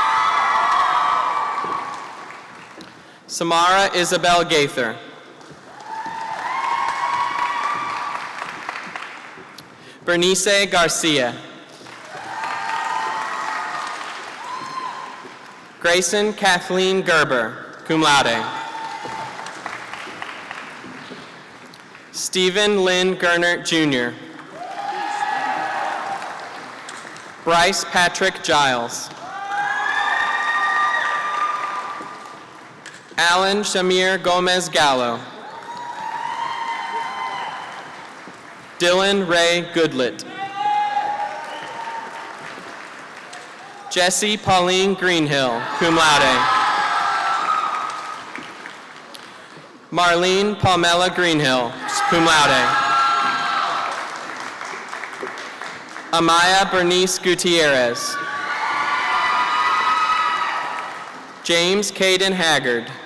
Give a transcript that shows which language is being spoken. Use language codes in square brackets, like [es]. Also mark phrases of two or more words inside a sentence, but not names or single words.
[en] Samara Isabel Gaither. Bernice Garcia. Grayson Kathleen Gerber, [la] cum laude. [en] Stephen Lynn Gernert, Jr. Bryce Patrick Giles. Alan Shamir Gomez Gallo. Dylan Ray Goodlett. Jessie Pauline Greenhill, [la] cum laude. [en] Marlene Palmela Greenhill, [la] cum laude. [en] Amaya Bernice Gutierrez. James Caden Haggard.